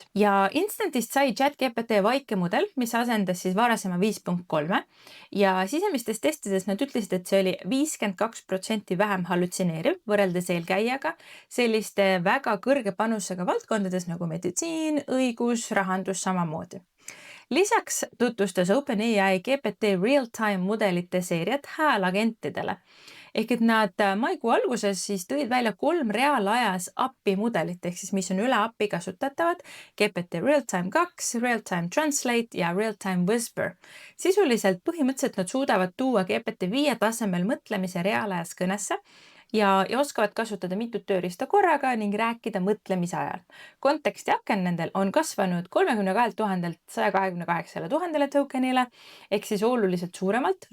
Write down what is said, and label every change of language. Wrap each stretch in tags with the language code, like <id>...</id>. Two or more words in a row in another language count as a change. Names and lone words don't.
<et>Ja Instantist sai ChatGPT vaikemudel, mis asendas siis varasema 5.3 ja sisemistes testides nad ütlesid, et see oli 52% vähem hallutseneeriv võrreldes eelkäijaga selliste väga kõrge panusega valdkondades nagu meditsiin, õigus, rahandus samamoodi. Lisaks tutvustas OpenAI GPT real-time mudelite seeriat häälagentidele. Ehk et nad maikuu alguses siis tõid välja 3 reaalajas API mudelit, ehk siis mis on üle API kasutatavad, GPT Real-Time 2, Real-Time Translate ja Real-Time Whisper. Sisuliselt põhimõtteliselt nad suudavad tuua GPT 5 tasemel mõtlemise reaalajas kõnesse ja oskavad kasutada mitut tööriista korraga ning rääkida mõtlemise ajal. Konteksti aken nendel on kasvanud 32 000 128 000 tokenile, ehk siis oluliselt suuremalt.</et>